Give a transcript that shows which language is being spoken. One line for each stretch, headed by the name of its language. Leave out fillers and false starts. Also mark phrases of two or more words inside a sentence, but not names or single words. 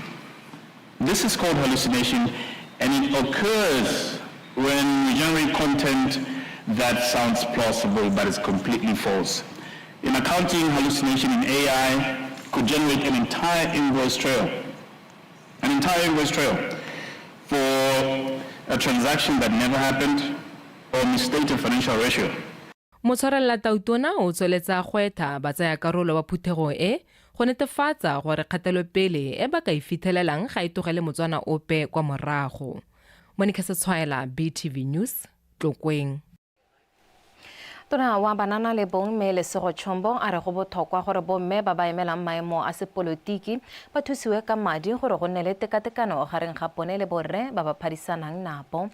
English: This is called hallucination, and it occurs when we generate content that sounds plausible but is completely false. In accounting, hallucination in AI could generate an entire invoice trail. An entire invoice trail for a transaction that never happened or misstate a financial ratio.
Tswana: Motshwarela tautona o tsweletsa gwetha ba tsaya karolo ba phuthego e go netefatsa gore kgatelopele e ba ka e fitlhelelang ga e tlogele motswana ope kwa morago. Monica SETSWANA, Btv-NEWS, Tlokweng. Tona wa banana le bomme le sego chombo a re go botlhokwa gore bomme ba ba emelang maemo a sepolotiki ba thusiwe ka madi gore go nne le tekatekano gareng ga bone le borre ba ba phadisanang napo.